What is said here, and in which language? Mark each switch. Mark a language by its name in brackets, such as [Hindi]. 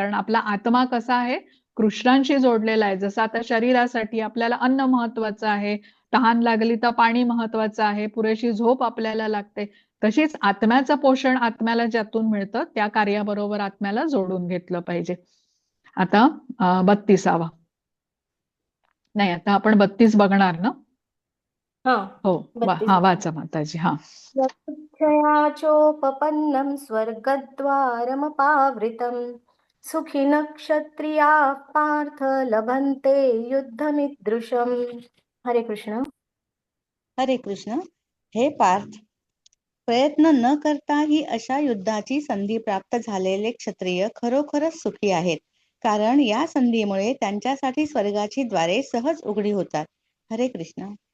[Marathi] कारण आपला आत्मा कसा आहे, कृष्णांशी जोडलेला आहे. जसं आता शरीरासाठी आपल्याला अन्न महत्वाचं आहे, तहान लागली तर पाणी महत्वाचं आहे, पुरेशी झोप आपल्याला लागते, तशीच आत्म्याचं पोषण आत्म्याला ज्यातून मिळतं त्या कार्याबरोबर आत्म्याला जोडून घेतलं पाहिजे. आता 32वा नाही, आता आपण 32 बघणार ना? हा हो, 32 हा वाचा माताजी. हा [Sanskrit] यदृच्छया चोपपन्नं स्वर्गद्वारमपावृतं सुखिनः क्षत्रियाः पार्थ लभन्ते युद्धमिदृशम्. हरे कृष्ण. हरे कृष्ण. [Marathi] हे पार्थ, प्रयत्न न करताही अशा युद्धाची संधी प्राप्त झालेले क्षत्रिय खरोखरच सुखी आहेत, कारण या संधीमुळे त्यांच्यासाठी स्वर्गाची द्वारे सहज उघडी होतात. [Sanskrit] हरे कृष्ण.